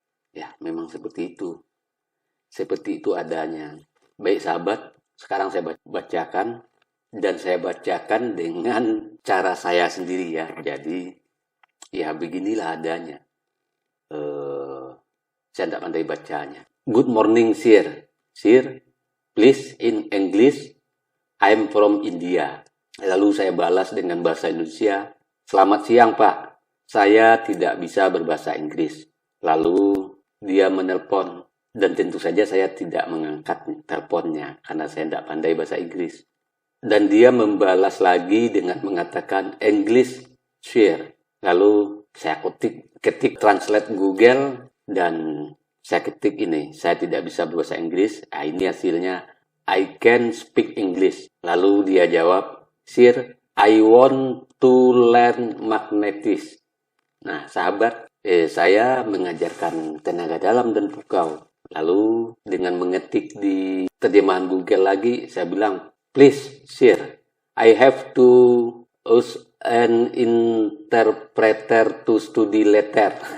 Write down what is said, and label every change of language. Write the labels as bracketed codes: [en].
[id] Ya, memang seperti itu. Seperti itu adanya. Baik sahabat, sekarang saya bacakan. Dan saya bacakan dengan cara saya sendiri ya. Jadi, ya beginilah adanya. Saya tidak pandai bacanya. [en] Good morning, sir. Sir, please in English, I'm from India. [id] Lalu saya balas dengan bahasa Indonesia, selamat siang Pak, saya tidak bisa berbahasa Inggris. Lalu dia menelpon, dan tentu saja saya tidak mengangkat teleponnya, karena saya tidak pandai bahasa Inggris. Dan dia membalas lagi dengan mengatakan, [en] English, sir. [id] Lalu saya ketik translate Google, dan saya ketik ini, saya tidak bisa berbahasa Inggris. Nah, ini hasilnya, [en] I can speak English. [id] Lalu dia jawab, [en] Sir, I want to learn magnetics. [id] Nah, sahabat, saya mengajarkan tenaga dalam dan pukau. Lalu dengan mengetik di terjemahan Google lagi, saya bilang, [en] please, sir, I have to use an interpreter to study later.